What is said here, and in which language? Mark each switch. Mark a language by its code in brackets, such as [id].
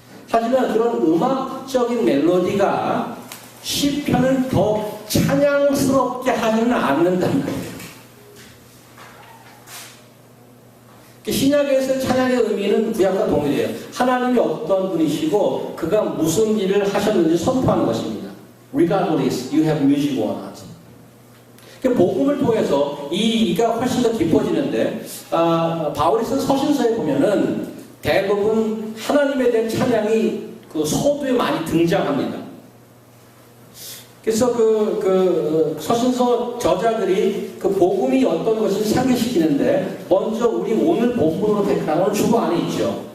[ko] 하지만 그런 음악적인 멜로디가 시편을 더 찬양스럽게 하지는 않는단 말이에요. 신약에서 찬양의 의미는 구약과 동일해요. 하나님이 어떤 분이시고 그가 무슨 일을 하셨는지 선포하는 것입니다. [en] Regardless you have music or not. [ko] 복음을 통해서 이가 훨씬 더 깊어지는데, 바울이 쓴 서신서에 보면은 대부분 하나님에 대한 찬양이 그 서두에 많이 등장합니다. 그래서 서신서 저자들이 그 복음이 어떤 것을 상기시키는데, 먼저 우리 오늘 본문으로 택한 건 주보 안에 있죠.